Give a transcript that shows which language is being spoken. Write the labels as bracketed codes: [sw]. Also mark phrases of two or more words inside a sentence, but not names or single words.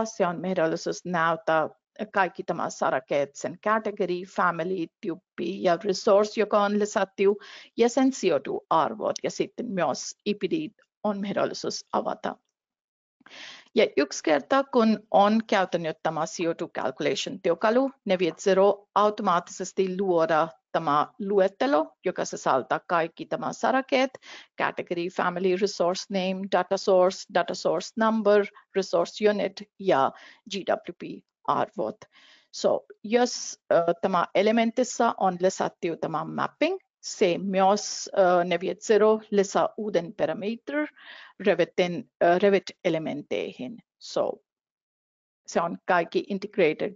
[fi] Se on mahdollisuus näyttää kaikki tämä sarakeet, sen kategori, family, tyyppi ja resource, joka on lisätty, ja sen CO2-arvot, ja sitten myös IPD on mahdollisuus avata. Ja yksi kerta, kun on käytänyt tämä CO2 Calculation työkalu, Navigator automaattisesti luoda tämä luettelo, joka sisältää kaikki tämä sarakeet, [en] category, family, resource name, data source number, resource unit [fi] ja GWP-arvot. So, jos tämä elementissa on lisätty tämä mapping, se myös Navigator lisää uuden parameter Revit-elementteihin. So, se on kaikki integrated.